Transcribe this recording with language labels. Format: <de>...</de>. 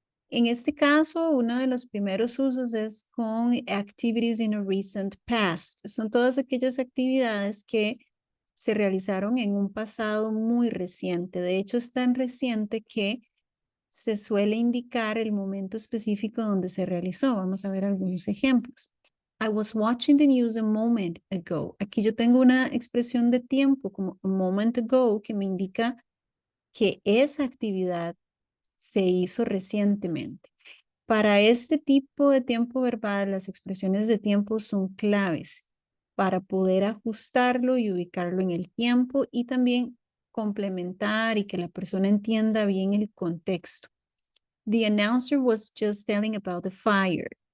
<es>En este caso, uno de los primeros usos es con</es> <en>activities in a recent past.</en> <es>Son todas aquellas actividades que se realizaron en un pasado muy reciente. De hecho, es tan reciente que se suele indicar el momento específico donde se realizó. Vamos a ver algunos ejemplos.</es> <en>I was watching the news a moment ago.</en> <es>Aquí yo tengo una expresión de tiempo como</es> <en>a moment ago</en> <es>que me indica que esa actividad se hizo recientemente. Para este tipo de tiempo verbal, las expresiones de tiempo son claves para poder ajustarlo y ubicarlo en el tiempo y también complementar y que la persona entienda bien el contexto.</es> <en>The announcer was just telling about the fire.</en>